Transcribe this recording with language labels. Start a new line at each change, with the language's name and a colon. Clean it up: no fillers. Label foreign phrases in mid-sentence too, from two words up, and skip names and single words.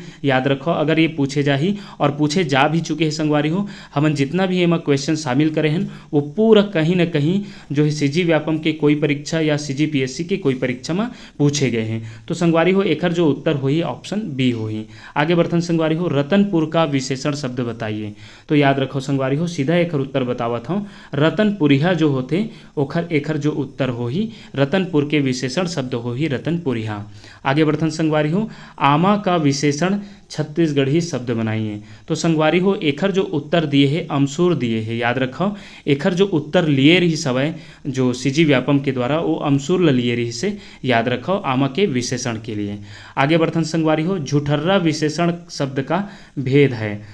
Chhattisgarhi: याद रखो अगर ये पूछे जाही और पूछे जा भी चुके हैं संगवारी हो, हमन जितना भी एमा क्वेश्चन शामिल करे हैं वो पूरा कहीं ना कहीं जो है सीजी व्यापम के कोई परीक्षा या सीजीपीएससी के कोई परीक्षा में पूछे गए हैं। तो संगवारी हो एखर जो उत्तर होई
English: option B
Chhattisgarhi: होई। आगे बढ़थन संगवारी हो रतनपुर का विशेषण शब्द बताइए। तो याद रखो संगवारी हो सीधा एखर उत्तर बतावत हूँ, रतनपुरिया जो होते ओखर एखर जो उत्तर होही रतनपुर के विशेषण शब्द होही रतनपुरिया। आगे बढ़थन संगवारी हो आमा का विशेषण छत्तीसगढ़ी शब्द बनाइए। तो संगवारी हो एखर जो उत्तर दिए है अमसूर दिए है। याद रखो एखर जो उत्तर लिए रही सवय जो सीजी व्यापम के द्वारा वो अमसूर ल लिए रही से याद रखो आमा के विशेषण के लिए। आगे बढ़थन संगवारी हो झुठर्रा विशेषण शब्द का भेद है।